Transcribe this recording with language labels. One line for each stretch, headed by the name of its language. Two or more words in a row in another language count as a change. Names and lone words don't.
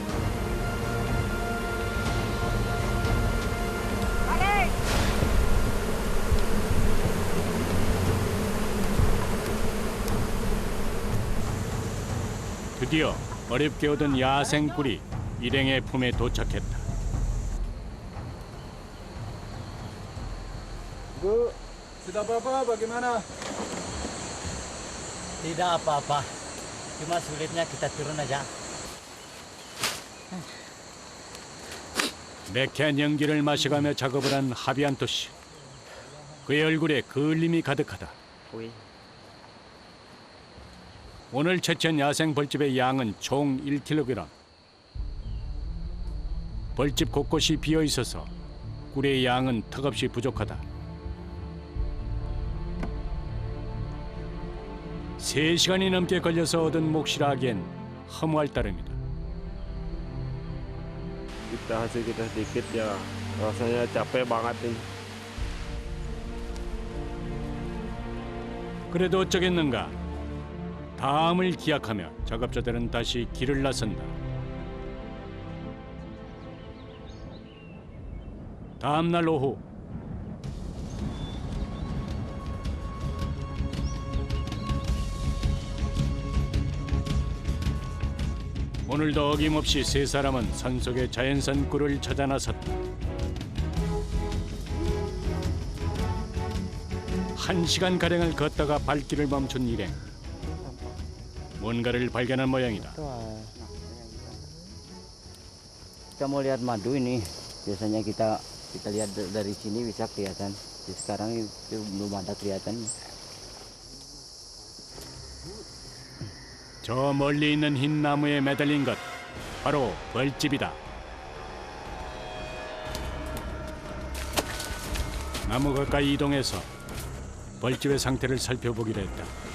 Korean: 드디어 어렵게 얻은 야생 꿀이 일행의 품에 도착했다.
Indonesian: Bu, sudah apa-apa bagaimana? Tidak apa-apa. Cuma sulitnya kita turun aja.
Korean: 매캐한 연기를 마셔가며 작업을 한 하비안토 씨. 그의 얼굴에 그을림이 가득하다. Wih. 오늘 채취한 야생 벌집의 양은 총 1kg. 벌집 곳곳이 비어 있어서 꿀의 양은 턱없이 부족하다. 3시간이 넘게 걸려서 얻은 몫이라 하기엔 허무할 따름이다.
Indonesian: Kita hasil kita sedikit ya rasanya capek banget nih.
Korean: 그래도 어쩌겠는가. 다음을 기약하며 작업자들은 다시 길을 나선다. 다음 날 오후 오늘도 어김없이 세 사람은 산속의 자연산 꿀을 찾아 나섰다. 1시간 가량을 걷다가 발길을 멈춘 일행. 뭔가를 발견한 모양이다.
Indonesian: Kita mau lihat madu ini. Biasanya kita lihat dari sini bisa kelihatan. Jadi sekarang itu belum ada kelihatan.
Korean: 저 멀리 있는 흰 나무에 매달린 것 바로 벌집이다. 나무 가까이 이동해서 벌집의 상태를 살펴보기로 했다.